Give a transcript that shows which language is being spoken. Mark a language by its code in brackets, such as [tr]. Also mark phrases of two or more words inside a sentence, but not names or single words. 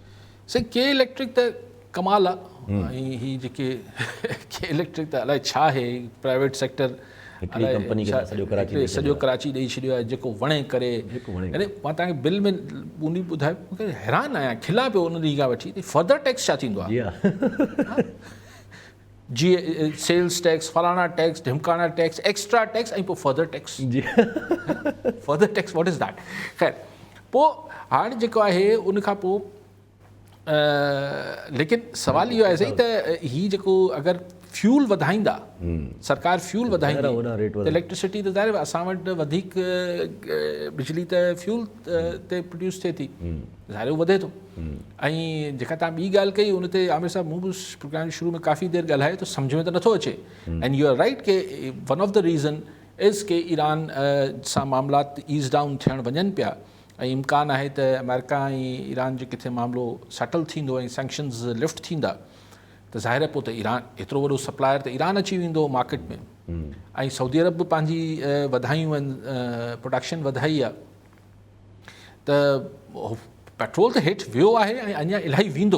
[sd] सही, के इलेक्ट्रिक त कमाल आहे, ऐं ही जेके के इलेक्ट्रिक त अलाए छा आहे, [en] private sector [sd] हिकिड़ी कंपनी खे सॼो कराची ॾेई छॾियो आहे, जेको वणे करे। अरे मां तव्हांखे बिल में ॿुनी ॿुधाए, मूंखे हैरान आहियां, खिला पियो उन ॾींहुं खां वठी, [en] further tax [sd] छा थींदो आहे? जी [en] sales tax, [sd] फलाना टैक्स, ढिमकाना टैक्स, [en] extra tax, [sd] ऐं पोइ [en] further tax. [sd] जी [en] further tax, What is that? [sd] ख़ैर, पोइ हाणे जेको आहे उन खां पोइ लेकिन सवाल इहो आहे सही त ही जेको अगरि फ्यूल वधाईंदा, सरकार फ्यूल वधाईंदी त इलेक्ट्रिसिटी त ज़ाहिर असां वटि वधीक बिजली त फ्यूल ते प्रोड्यूस थिए थी, ज़ाहिर वधे थो। ऐं जेका तव्हां ॿी ॻाल्हि कई उन ते आमिर साहब मूं बि प्रोग्राम शुरू में काफ़ी देरि ॻाल्हाए, त सम्झ में त नथो अचे। [en] and you are right [sd] के [en] one of the reason is [sd] के ईरान सां मामलात [en] ease down [sd] थियण वञनि पिया, ऐं इम्कान आहे त अमेरिका ऐं ईरान जे किथे मामिलो सेटल थींदो ऐं [en] sanctions lift [sd] थींदा, त ज़ाहिर आहे पोइ त ईरान एतिरो वॾो सप्लायर त ईरान अची वेंदो मार्केट में। ऐं सऊदी अरब बि पंहिंजी वधायूं आहिनि, प्रोडक्शन वधाई आहे, त पेट्रोल त हेठि वियो आहे ऐं अञा इलाही वेंदो।